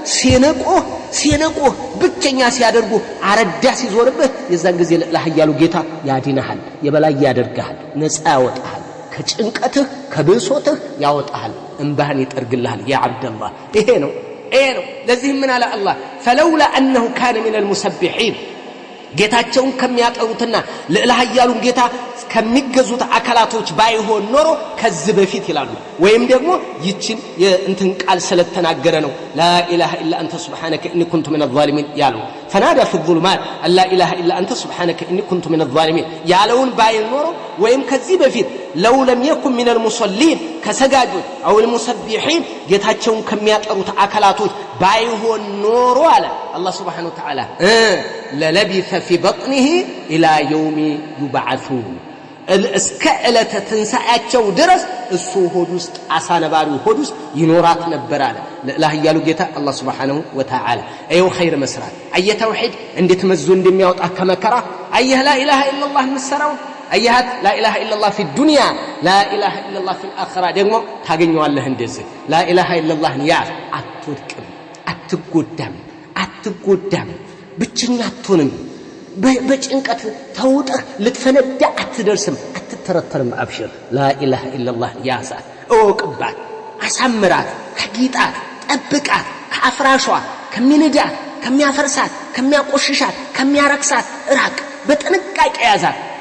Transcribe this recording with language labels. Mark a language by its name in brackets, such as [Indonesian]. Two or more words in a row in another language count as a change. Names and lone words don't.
[Amharic] ሲንቁ ብቸኛ ሲያደርጉ አረዳ ሲዞርብህ የዛን ጊዜ ለኃያሉ ጌታ ያድንሃል የበላይ ያደርግሃል ነፃ ያወጣሃል ከጭንቀትህ ከብሶትህ ያወጣሃል እንባህን ይጠርግልሃል ያ አብደላህ ይሄ ነው ለዚህ ምን አለ አላህ [Arabic] فلولا انه كان من المسبحين [Amharic] ጌታቸውን ከሚያጠሩትና ለኃያሉን ጌታ ከሚገዙት አካላቶች ባይሆን ኖሮ ከዚህ በፊት ይላሉ ወይም ደግሞ ይችን የእንትን ቃል ስለተናገረ ነው [Arabic] لا إله إلا أنت سبحانك إني كنت من الظالمين [Amharic] ያሉ [Arabic] فنادى في الظلمات لا اله الا انت سبحانك اني كنت من الظالمين [Amharic] ያለውን ባይል ኖሮ ወይም ከዚህ በፊት [Arabic] لو لم يكن من المصلين [Amharic] ከሰጋጆች [Arabic] او المسبحين [Amharic] ጌታቸውን ከሚያጠሩት አካላቶች ባይሆን ኖሮ አለ አላህ [Arabic] سبحانه وتعالى للبث في بطنه الى يوم يبعثون [Amharic] እስከ ዕለተ ትንሣኤያቸው ድረስ እሱ ሆድ ውስጥ አሳነባሪው ሆድ ውስጥ ይኖራት ነበር አለ ለኃያሉ ጌታ አላህ [Arabic] سبحانه وتعالى [Amharic] አይው ኸይር መስራት አየ ተውሂድ እንዴት መዞ እንደሚያወጣ ከመከራ አየ [Arabic] لا إله إلا الله [Amharic] መስራው አያት [Arabic] لا إله إلا الله في الدنيا لا اله الا الله في الاخره [Amharic] ደግሞ ታገኘዋለህ እንደዚህ [Arabic] لا إله إلا الله [Amharic] ያ አትወድቅም አትጎዳም ብቸኛ አትሆንም በጭንቀት ተውጠህ ልትፈነዳ አትደርስም አትተረተርም አብሽር [Arabic] لا إله إلا الله [Amharic] ያዛት እወቅባት አሳምራት ከጊጣት ጠብቃት ከአፍራሿ ከሚንዳት ከሚያፈርሳት ከሚያቆሽሻት ከሚያረክሳት ራቅ በጥንቃቄ ያዛት